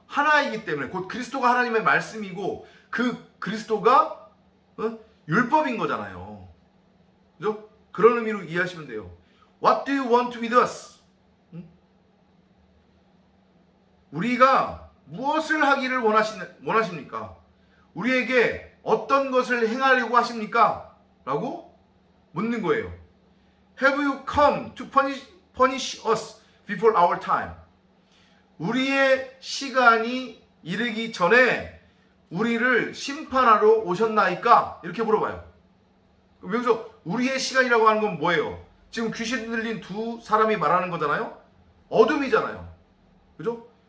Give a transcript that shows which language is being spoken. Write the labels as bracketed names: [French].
[Korean] 하나이기 때문에, 곧 그리스도가 하나님의 말씀이고 그 그리스도가 율법인 거잖아요. 그죠? 그런 의미로 이해하시면 돼요. [English] What do you want with us? [Korean] 우리가 무엇을 하기를 원하십니까? 우리에게 어떤 것을 행하려고 하십니까? 라고 묻는 거예요. [English] Have you come to punish us before our time? [Korean] 우리의 시간이 이르기 전에 우리를 심판하러 오셨나이까? 이렇게 물어봐요. 여기서 우리의 시간이라고 하는 건 뭐예요? 지금 귀신 들린 두 사람이 말하는 거잖아요. 어둠이잖아요. 그죠?